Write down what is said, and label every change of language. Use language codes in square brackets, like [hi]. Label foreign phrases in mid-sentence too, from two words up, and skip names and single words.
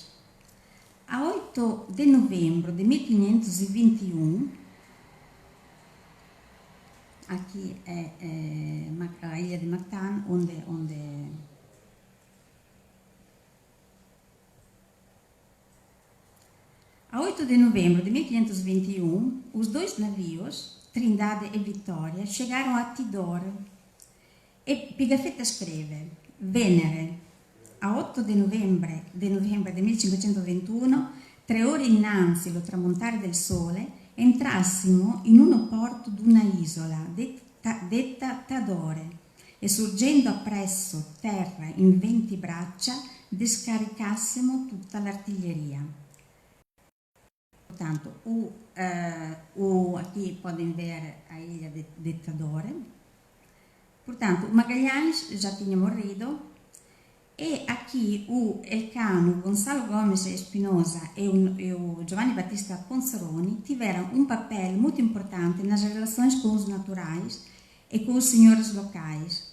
[pt] A 8 de novembro de 1521, aqui é a ilha de Mactan, onde a 8 de novembro de 1521, os 2 navios, Trindade e Vitória, chegaram a Tidore e Pigafetta [it] scrive: Venere, a 8 di novembre del 1521, 3 ore innanzi lo tramontare del sole, entrassimo in uno porto d'una isola detta Tadore e sorgendo appresso terra in 20 braccia descaricassimo tutta l'artiglieria. [pt] Portanto, aqui podem ver a ilha de Tadore. Portanto, o Magalhães já tinha morrido e aqui o Elcano, Gonçalo Gomes Espinosa e o Giovanni Battista Ponzeroni tiveram um papel muito importante nas relações com os naturais e com os senhores locais.